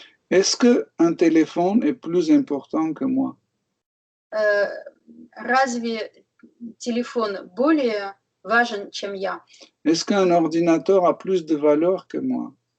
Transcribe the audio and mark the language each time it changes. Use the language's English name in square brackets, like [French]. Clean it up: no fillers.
[French] Est-ce qu'un téléphone est plus important que moi? [Russian] Разве телефон более важен, чем я? [French] Est-ce qu'un ordinateur a plus de valeur que moi?